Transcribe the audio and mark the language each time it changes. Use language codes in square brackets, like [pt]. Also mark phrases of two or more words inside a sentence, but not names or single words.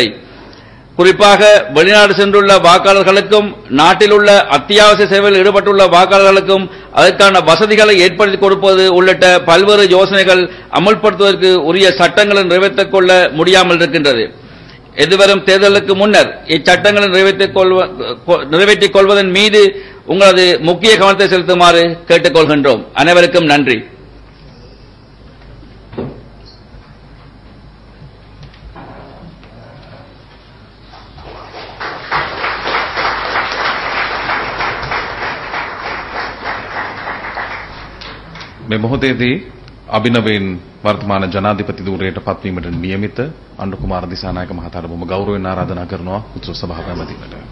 [ta] குறிப்பாக வெளிநாடு சென்றுள்ள வாக்காளர்களுக்கும் நாட்டில் உள்ள அத்தியாவசிய சேவையில் ஈடுபட்டுள்ள வாக்காளர்களுக்கும் அதற்கான வசதிகளை ஏற்படுத்தி கொடுப்பது உள்ளிட்ட பல்வேறு யோசனைகள் அமுல்படுத்துவதற்கு உரிய சட்டங்களை நிறைவேற்றிக் கொள்ள முடியாமல் இருக்கின்றது. எதிர்வரும் தேர்தலுக்கு முன்னர் இச்சட்டங்களை நிறைவேற்றிக் கொள்வதன் மீது உங்களது முக்கிய கவனத்தை செலுத்துமாறு கேட்டுக்கொள்கின்றோம். அனைவருக்கும் நன்றி. [si] මේ මොහොතේදී අභිනවයෙන් වර්තමාන ජනාධිපති ධූරයට පත්වීමට නියමිත අනුර කුමාර දිසානායක මහතාට බොහොම ගෞරවයෙන් ආරාධනා කරනවා උත්සව සභාව පැවැත්වීමට.